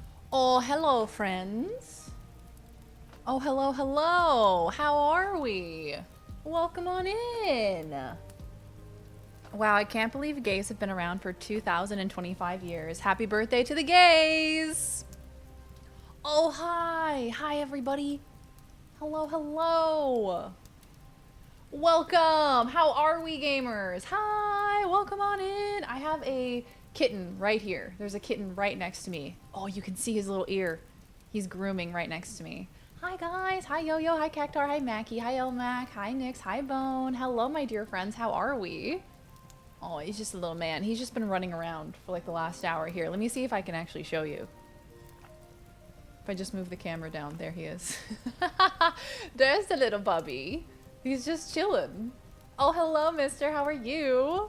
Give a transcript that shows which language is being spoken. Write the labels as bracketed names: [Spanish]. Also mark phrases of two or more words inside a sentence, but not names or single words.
[English] Oh, hello, friends. Oh, hello, hello. How are we? Welcome on in. Wow, I can't believe gays have been around for 2,025 years. Happy birthday to the gays. Oh, hi. Hi, everybody. Hello, hello. Welcome. How are we, gamers? Hi. Welcome on in. I have a kitten right here. There's a kitten right next to me. Oh, you can see his little ear. He's grooming right next to me. Hi, guys. Hi, Yo-Yo. Hi, Cactar. Hi, Mackie. Hi, Elmac. Hi, Nix. Hi, Bone. Hello, my dear friends. How are we? Oh, he's just a little man. He's just been running around for like the last hour here. Let me see if I can actually show you. If I just move the camera down, there he is. There's the little bubby. He's just chilling. Oh, hello, mister. How are you?